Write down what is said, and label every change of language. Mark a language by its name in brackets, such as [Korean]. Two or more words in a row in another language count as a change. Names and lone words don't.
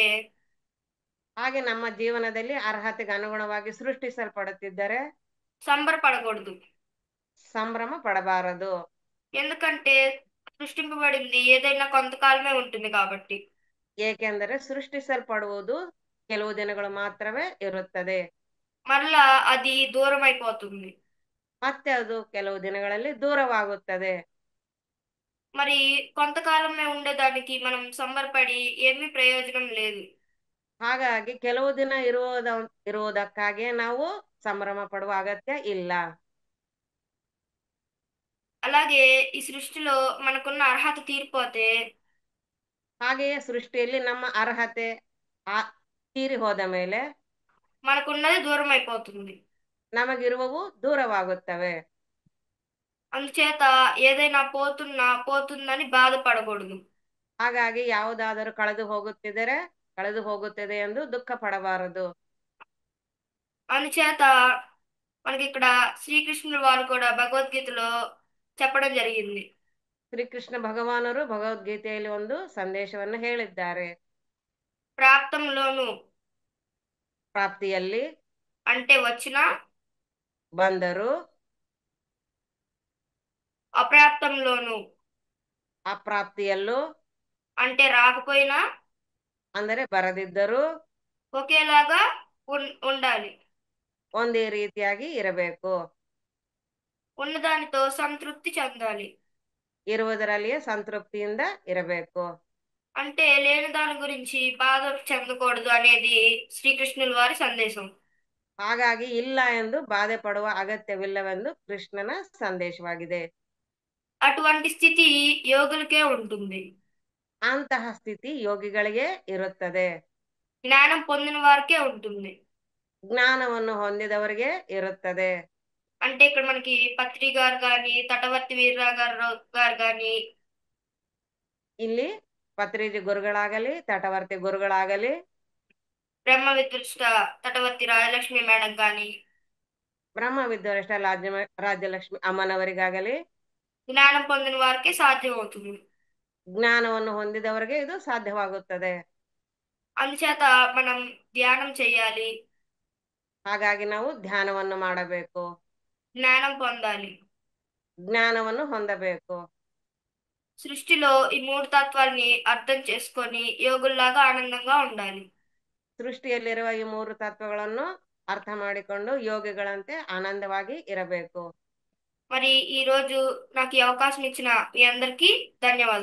[Kannada] ಹಾಗೆ ನಮ್ಮ ಜೀವನದಲ್ಲಿ ಅರ್ಹತೆಗೆ ಅನುಗುಣವಾಗಿ ಸೃಷ್ಟಿಸಲ್ಪಡುತ್ತಿದ್ದರೆ [Telugu] సంబరపడకూడదు. [Kannada] ಸಂಭ್ರಮ ಪಡಬಾರದು. [Telugu] ఎందుకంటే సృష్టింపబడింది ఏదైనా కొంతకాలమే ఉంటుంది కాబట్టి. [Kannada] ಏಕೆಂದರೆ ಸೃಷ್ಟಿಸಲ್ಪಡುವುದು ಕೆಲವು ದಿನಗಳು ಮಾತ್ರವೇ ಇರುತ್ತದೆ. [Telugu] మరలా అది దూరం అయిపోతుంది. [Kannada] ಮತ್ತೆ ಅದು ಕೆಲವು ದಿನಗಳಲ್ಲಿ దూరవాగుತ್ತದೆ. [Telugu] మరి కొంతకాలమే ఉండేదానికి మనం సంబరపడి ఏమీ ప్రయోజనం లేదు. [Kannada] ಹಾಗಾಗಿ ಕೆಲವು ದಿನ ಇರುವುದಕ್ಕಾಗಿ ನಾವು ಸಂಭ್ರಮ ಪಡುವ ಅಗತ್ಯ ಇಲ್ಲ. [Telugu] అలాగే ఈ సృష్టిలో మనకున్న అర్హత తీరిపోతే [Kannada] ಹಾಗೆಯೇ ಸೃಷ್ಟಿಯಲ್ಲಿ ನಮ್ಮ ಅರ್ಹತೆ ಆ ತೀರಿ ಹೋದ ಮೇಲೆ [Telugu] మనకున్నది దూరం అయిపోతుంది. [Kannada] ನಮಗಿರುವವು దూరವಾಗುತ್ತವೆ. [Telugu] అందుచేత ఏదైనా పోతుందని బాధపడకూడదు. [Kannada] ಹಾಗಾಗಿ ಯಾವುದಾದರೂ ಕಳೆದು ಹೋಗುತ್ತದೆ ಎಂದು ದುಃಖ ಪಡಬಾರದು. [Telugu] అందుచేత మనకి ఇక్కడ శ్రీకృష్ణుల వారు కూడా భగవద్గీతలో చెప్పడం జరిగింది. [Kannada] ಶ್ರೀಕೃಷ್ಣ ಭಗವಾನರು ಭಗವದ್ಗೀತೆಯಲ್ಲಿ ಒಂದು ಸಂದೇಶವನ್ನು ಹೇಳಿದ್ದಾರೆ. [Telugu] ప్రాప్తంలోను [Kannada] ಪ್ರಾಪ್ತಿಯಲ್ಲಿ [Telugu] అంటే వచ్చినా, [Kannada] ಬಂದರು, [Telugu] అప్రాప్తంలోను [Kannada] ಅಪ್ರಾಪ್ತಿಯಲ್ಲೂ [Telugu] అంటే రాకపోయినా [Kannada] ಅಂದರೆ ಬರದಿದ್ದರೂ [Telugu] ఒకేలాగా ఉండాలి. [Kannada] ಒಂದೇ ರೀತಿಯಾಗಿ ಇರಬೇಕು. [Telugu] ఉన్నదానితో సంతృప్తి చెందాలి. [Kannada] ಇರುವುದರಲ್ಲಿಯೇ ಸಂತೃಪ್ತಿಯಿಂದ ಇರಬೇಕು. [Telugu] అంటే లేని దాని గురించి బాధ చెందకూడదు అనేది శ్రీకృష్ణుల వారి సందేశం. [Kannada] ಹಾಗಾಗಿ ಇಲ್ಲ ಎಂದು ಬಾಧೆ ಪಡುವ ಅಗತ್ಯವಿಲ್ಲವೆಂದು ಕೃಷ್ಣನ ಸಂದೇಶವಾಗಿದೆ. [Telugu] అటువంటి స్థితి యోగులకే ఉంటుంది. [Kannada] ಅಂತಹ ಸ್ಥಿತಿ ಯೋಗಿಗಳಿಗೆ ಇರುತ್ತದೆ. [Telugu] జ్ఞానం పొందిన వారికే ఉంటుంది. [Kannada] ಜ್ಞಾನವನ್ನು ಹೊಂದಿದವರಿಗೆ ಇರುತ್ತದೆ. [Telugu] అంటే ఇక్కడ మనకి పత్రి గారు కానీ, తటవర్తి వీర్రా గారు కానీ, [Kannada] ಇಲ್ಲಿ ಪತ್ರಿಜಿ ಗುರುಗಳಾಗಲಿ ತಟವರ್ತಿ ಗುರುಗಳಾಗಲಿ [Telugu] బ్రహ్మ విదృష్ట తటవర్తి రాజలక్ష్మి మేడం కానీ [Kannada] ಬ್ರಹ್ಮ ವಿದ್ವರಿಷ್ಠ ರಾಜ್ಯಲಕ್ಷ್ಮಿ ಅಮ್ಮನವರಿಗಾಗಲಿ [Telugu] జ్ఞానం పొందిన వారికే సాధ్యం అవుతుంది. [Kannada] ಜ್ಞಾನವನ್ನು ಹೊಂದಿದವರಿಗೆ ಇದು ಸಾಧ್ಯವಾಗುತ್ತದೆ. [Telugu] అందుచేత మనం ధ్యానం చేయాలి, [Kannada] ಹಾಗಾಗಿ ನಾವು ಧ್ಯಾನವನ್ನು ಮಾಡಬೇಕು, [Telugu] జ్ఞానం పొందాలి. [Kannada] ಜ್ಞಾನವನ್ನು ಹೊಂದಬೇಕು. [Telugu] సృష్టిలో ఈ మూడు తత్వాల్ని అర్థం చేసుకొని యోగుల్లాగా ఆనందంగా ఉండాలి. [Kannada] ಸೃಷ್ಟಿಯಲ್ಲಿರುವ ಈ ಮೂರು ತತ್ವಗಳನ್ನು ಅರ್ಥ ಮಾಡಿಕೊಂಡು ಯೋಗಿಗಳಂತೆ ಆನಂದವಾಗಿ ಇರಬೇಕು. [Telugu] మరి ఈ రోజు నాకు ఈ అవకాశం ఇచ్చిన మీ అందరికీ ధన్యవాదాలు.